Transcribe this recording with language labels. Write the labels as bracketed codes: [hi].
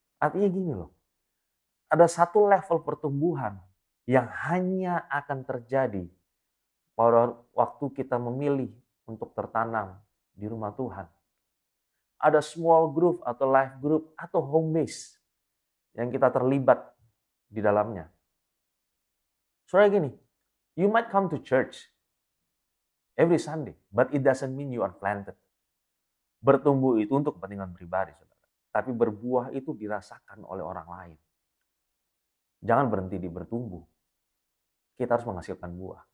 [id] Artinya gini loh, ada satu level pertumbuhan yang hanya akan terjadi pada waktu kita memilih untuk tertanam di rumah Tuhan. Ada small group atau life group atau home base yang kita terlibat di dalamnya. Soalnya gini, [en] You might come to church every Sunday, but it doesn't mean you are planted. [id] Bertumbuh itu untuk kepentingan pribadi, saudara. Tapi berbuah itu dirasakan oleh orang lain. Jangan berhenti di bertumbuh. Kita harus menghasilkan buah.